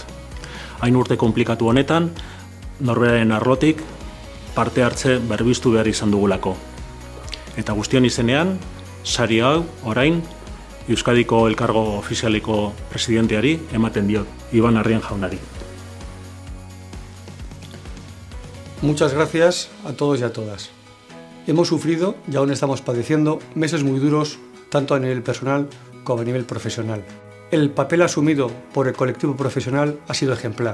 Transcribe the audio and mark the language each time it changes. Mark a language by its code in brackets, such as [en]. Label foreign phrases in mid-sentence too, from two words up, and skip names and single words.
[eu] Hain urte konplikatu honetan, norberaren arlotik parte hartze berbiztu behar izan dugulako. Eta guztion izenean, sari hau, orain, Euskadiko Elkargo Ofizialiko presidenteari ematen diot, Iban Arrien jaunari. [es] Muchas gracias a todos y a todas. Hemos sufrido y aún estamos padeciendo meses muy duros, tanto a nivel personal como a nivel profesional. El papel asumido por el colectivo profesional ha sido ejemplar.